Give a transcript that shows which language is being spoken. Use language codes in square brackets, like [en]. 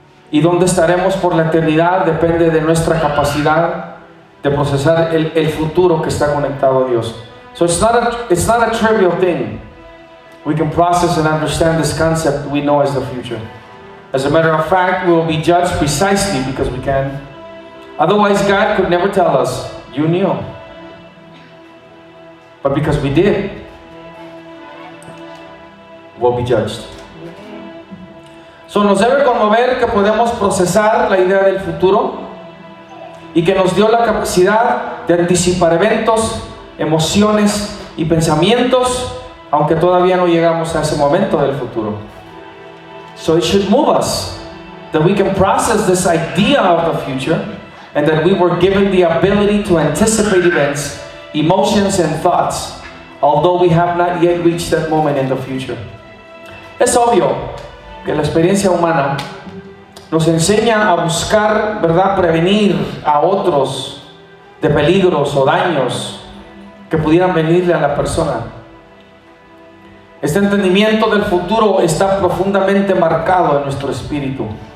[es] Y dónde estaremos por la eternidad depende de nuestra capacidad de procesar el futuro que está conectado a Dios. [en] So it's not a trivial thing. We can process and understand this concept we know as the future. As a matter of fact, we will be judged precisely because we can. Otherwise, God could never tell us, you knew. But because we did, we'll be judged. [es] So nos debe conmover que podemos procesar la idea del futuro y que nos dio la capacidad de anticipar eventos, emociones y pensamientos, aunque todavía no llegamos a ese momento del futuro. [en] So it should move us that we can process this idea of the future and that we were given the ability to anticipate events, emotions and thoughts, although we have not yet reached that moment in the future. [es] Es obvio que la experiencia humana nos enseña a buscar, ¿verdad?, prevenir a otros de peligros o daños que pudieran venirle a la persona. Este entendimiento del futuro está profundamente marcado en nuestro espíritu.